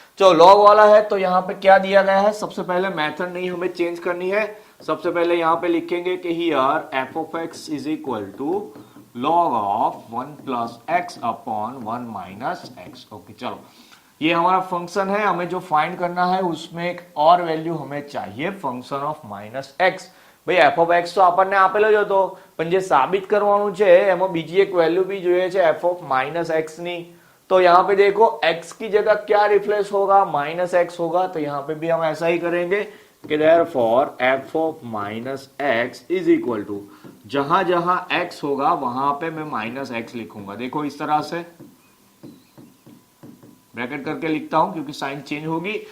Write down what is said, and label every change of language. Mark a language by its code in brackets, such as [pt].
[hi] चलो लॉग वाला है तो यहाँ पे क्या दिया गया है, सबसे पहले मेथड नहीं हमें चेंज करनी है, सबसे पहले यहाँ पे लिखेंगे कि [en] Here f of x is equal to log of 1 plus x upon 1 minus x। [hi] Okay, चलो ये हमारा फंक्शन है, हमें जो फाइंड करना है उसमें एक और वैल्यू हमें चाहिए, फंक्शन ऑफ माइनस एक्स। [gu] भाई f of x તો આપણને આપેલો જ હતો, પણ જે સાબિત કરવાનું છે એમાં બીજી એક વેલ્યુ भी જોઈએ છે f of माइनस x ની। [hi] तो यहाँ पे देखो x की जगह क्या रिप्लेस होगा, माइनस x होगा, तो यहाँ पे भी हम ऐसा ही करेंगे कि therefore F of minus x is equal to, जहां जहां एक्स होगा वहां पे मैं माइनस एक्स लिखूंगा। देखो इस तरह से ब्रैकेट करके लिखता हूं क्योंकि साइन चेंज होगी।